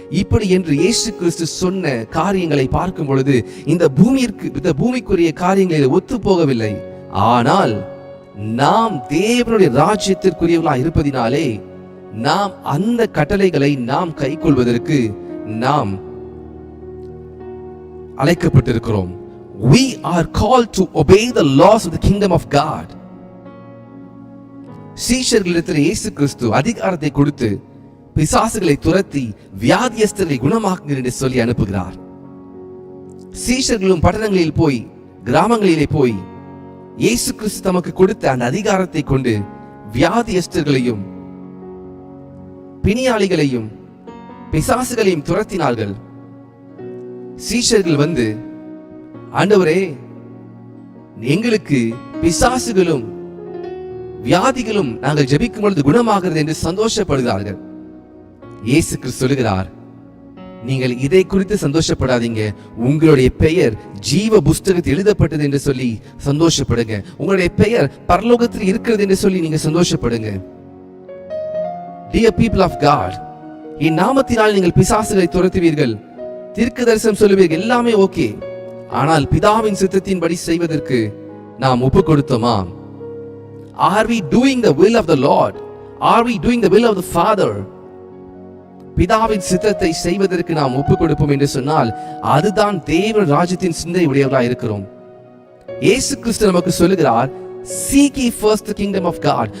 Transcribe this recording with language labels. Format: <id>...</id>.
<ta>இப்படி என்று இயேசு கிறிஸ்து சொன்ன காரியங்களை பார்க்கும் பொழுது இந்த பூமிக்குரிய காரியங்களில் ஒத்து போகவில்லை. ஆனால் நாம் தேவனுடைய ராஜ்யத்திற்குரியவர்களாக இருப்பதினாலே நாம் அந்த கட்டளைகளை நாம் கைக்கொள்வதற்கு நாம் அழைக்கப்பட்டிருக்கிறோம்.</ta> <en>We are called to obey the laws of the kingdom of God.</en> <ta>சீஷர்களிடத்தில் இயேசு கிறிஸ்து அதிகாரத்தை கொடுத்து பிசாசுகளை துரத்தி வியாதியஸ்தரை குணமாக்குங்கள் என்று சொல்லி அனுப்புகிறார். சீஷர்களும் பட்டணங்களில் போய், கிராமங்களிலே போய் இயேசு கிறிஸ்து தமக்கு கொடுத்த அந்த அதிகாரத்தை கொண்டு வியாதியஸ்தர்களையும் பிணியாளிகளையும் பிசாசுகளையும் துரத்தினார்கள். சீஷர்கள் வந்து, ஆண்டவரே, எங்களுக்கு பிசாசுகளும் வியாதிகளும் நாங்கள் ஜெபிக்கும் பொழுது குணமாகிறது என்று சந்தோஷப்படுகிறார்கள். இயேசு கிறிஸ்து சொல்லுகிறார், நீங்கள் இதை குறித்து சந்தோஷப்படாதீங்க. உங்களுடைய பெயர் ஜீவ புஸ்தகத்தில் எழுதப்பட்டது என்று சொல்லி சந்தோஷப்படுங்க. உங்களுடைய பெயர் பரலோகத்தில் இருக்கிறது என்று சொல்லி நீங்க சந்தோஷப்படுங்க.</ta> <en>Dear people of God,</en> <ta>என் நாமத்தினால் நீங்கள் பிசாசுகளை துரத்துவீர்கள், தீர்க்க தரிசனம் சொல்லுவீர்கள், எல்லாமே ஓகே. ஆனால் பிதாவின் சித்தத்தின்படி செய்வதற்கு நாம் ஒப்பு கொடுத்தோமா?</ta> <en>Are we doing the will of the Lord? Are we doing the will of the Father?</en> <ta>பிதாவின் சித்தத்தை செய்வதற்கு நாம் ஒப்பு கொடுப்போம் என்று சொன்னால் அதுதான் தேவ ராஜ்யத்தின் சிந்தை உடையவர்களாக இருக்கிறோம். இயேசு கிறிஸ்து நமக்கு சொல்லுகிறார்,</ta> <en>seek ye first the kingdom of God.</en>